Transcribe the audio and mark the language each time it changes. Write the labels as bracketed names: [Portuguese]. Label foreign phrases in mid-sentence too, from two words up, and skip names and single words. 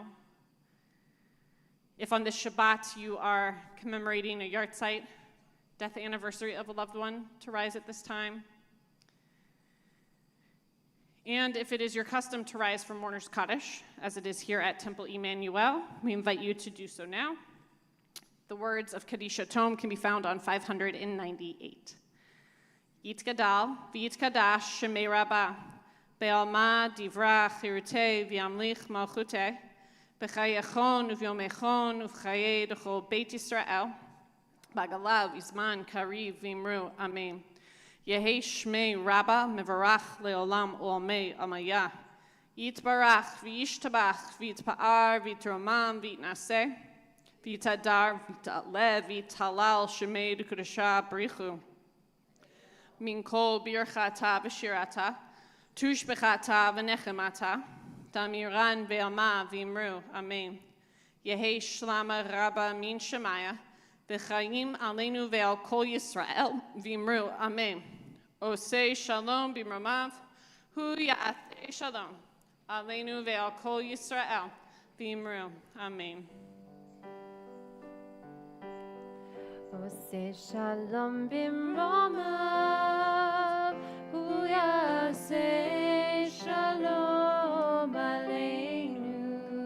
[English] If on this Shabbat you are commemorating a yahrzeit, death anniversary of a loved one, to rise at this time. And if it is your custom to rise for Mourner's Kaddish, as it is here at Temple Emanu-El, we invite you to do so now. The words of Kaddish Tome can be found on 598. [Aramaic] יתגדל ויתקדש שמה רבא בעלמא די ברא כרעותה וימליך מלכותה בחייכון וביומיכון ובחיי דכל בית ישראל, בעגלא ובזמן קריב ואמרו אמן. יהא שמה רבא מברך לעלם ולעלמי עלמיא. יתברך וישתבח ויתפאר ויתרומם ויתנשא ויתהדר ויתעלה ויתהלל שמה דקודשא בריך. מן כל ברכתא ושירתא תשבחתא ונחמתא דאמירן בעלמא ואמרו אמן. יהא שלמא רבא מן שמיא וחיים עלינו ועל כל ישראל ואמרו אמן. [Hebrew] עושה שלום במרומיו הוא יעשה שלום עלינו ועל כל ישראל ואמרו אמן. עושה שלום במרומיו הוא יעשה שלום עלינו.